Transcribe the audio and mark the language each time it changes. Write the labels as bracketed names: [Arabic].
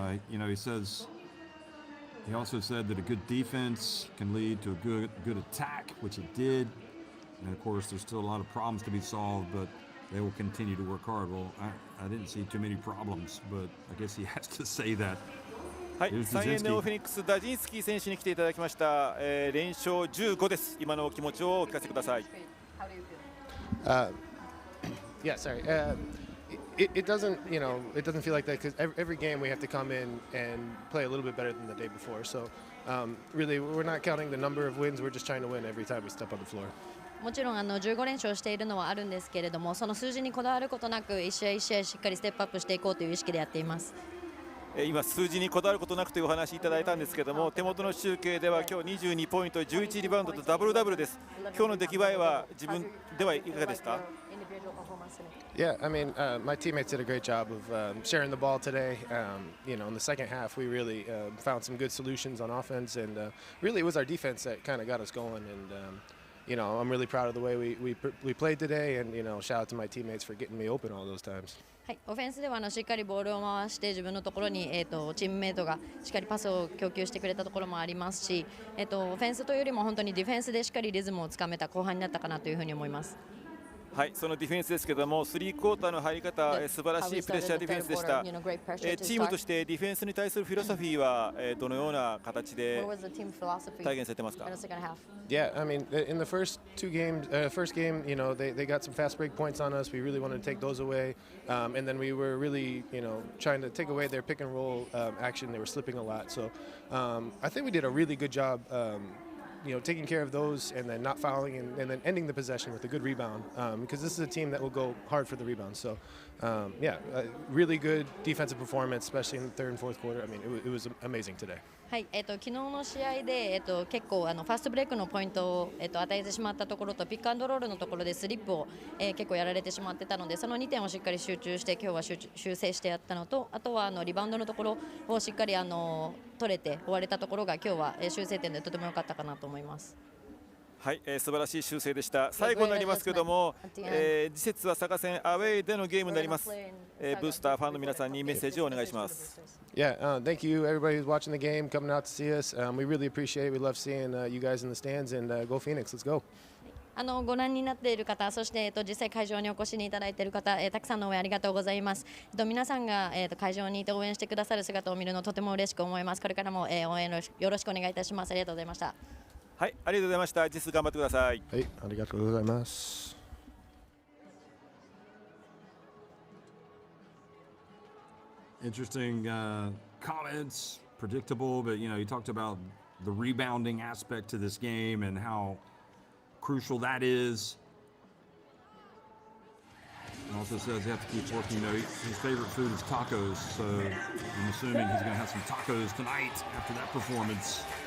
[English] You know, he also said that a good defense can lead to a good attack, which it did. And of course, there's still a lot of problems to be solved, but they will continue to work hard. Well, I didn't see too many problems, but I guess he has to say that. [Japanese] はい、3円ネオフェニックスダジンスキー選手に来ていただきました。連勝15です。今のお気持ちをお聞かせください。 [English] Yeah, sorry. It doesn't, you know, it doesn't feel like that because every game we have to come in and play a little bit better than the day before. So, really, we're not counting the number of wins. We're just trying to win every time we step on the floor. [Japanese] もちろん15連勝しているのはあるんですけれども、その数字にこだわることなく一試合一試合しっかりステップアップしていこうという意識でやっています。今数字にこだわることなくというお話いただいたんですけども、手元の集計では今日22ポイント、11リバウンドとダブルダブルです。今日の出来栄えは自分ではいかがですか？ [English] Yeah, I mean, my teammates did a great job of sharing the ball today. You know, in the second half, we really found some good solutions on offense, and really it was our defense that kind of got us going. And you know, I'm really proud of the way we played today, and you know, shout out to my teammates for getting me open all those times. [Japanese] はい、オフェンスではしっかりボールを回して自分のところに、チームメイトがしっかりパスを供給してくれたところもありますし、オフェンスというよりも本当にディフェンスでしっかりリズムをつかめた後半になったかなというふうに思います。はい、そのディフェンスですけども、3クォーターの入り方、素晴らしいプレッシャーディフェンスでした。チームとしてディフェンスに対するフィロソフィーはどのような形で体現されてますか？ [English] Yeah, I mean, in the first game, you know, they got some fast break points on us. We really wanted to take those away, and then we were really, you know, trying to take away their pick and roll action. They were slipping a lot, so I think we did a really good job. You know, taking care of those and then not fouling and then ending the possession with a good rebound because this is a team that will go hard for the rebound. So, yeah, really good defensive performance, especially in the third and fourth quarter. I mean, it was amazing today. [Japanese] はい、昨日の試合で、結構ファーストブレイクのポイントを、与えてしまったところとピックアンドロールのところでスリップを、結構やられてしまってたので、その2点をしっかり集中して今日は修正してやったのと、あとはリバウンドのところをしっかり取れて終われたところが今日は修正点でとても良かったかなと思います。はい、素晴らしい修正でした。最後になりますけども、次節は佐賀戦アウェイでのゲームになります。ブースターファンの皆さんにメッセージをお願いします。 [English] Yeah, thank you everybody who's watching the game, coming out to see us. We really appreciate it. We love seeing you guys in the stands and go Phoenix. Let's go. [Japanese] ご覧になっている方、そして、実際会場にお越しにいただいている方、たくさんの応援ありがとうございます。皆さんが、会場にいて応援してくださる姿を見るのとても嬉しく思います。これからも、応援よろしくお願いいたします。ありがとうございました。はい、ありがとうございました。実頑張ってください。はい、ありがとうございます。 [English] Interesting comments, predictable, but you know, you talked about the rebounding aspect to this game and how crucial that is. He also says you have to keep working. You know, his favorite food is tacos, so I'm assuming he's going to have some tacos tonight after that performance.